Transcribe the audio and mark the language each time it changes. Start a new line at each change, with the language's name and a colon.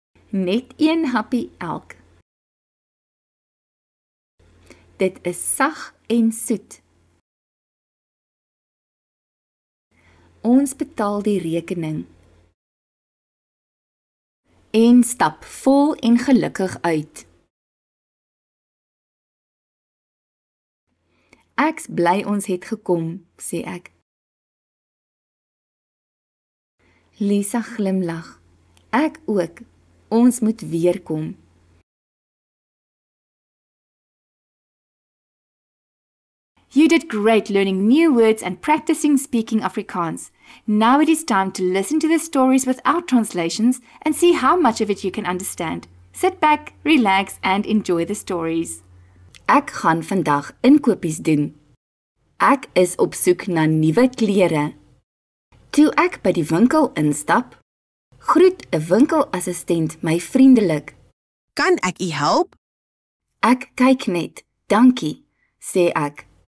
Afrikaans: Net een happie elk. Dit is sag en soet. Ons betaal die rekening. En stap vol en gelukkig uit. Ek's bly ons het gekom, sê ek. Lisa glimlag. Ek ook. Ons moet weer kom.
English: You did great learning new words and practicing speaking Afrikaans. Now it is time to listen to the stories without translations and see how much of it you can understand. Sit back, relax and enjoy the stories.
Afrikaans: Ek gaan vandag inkopies doen. Ek is op soek na nuwe klere. Toe ek by die winkel instap, groet 'n winkelassistent my vriendelik. Kan ek u help? Ek kyk net, dankie, sê ek.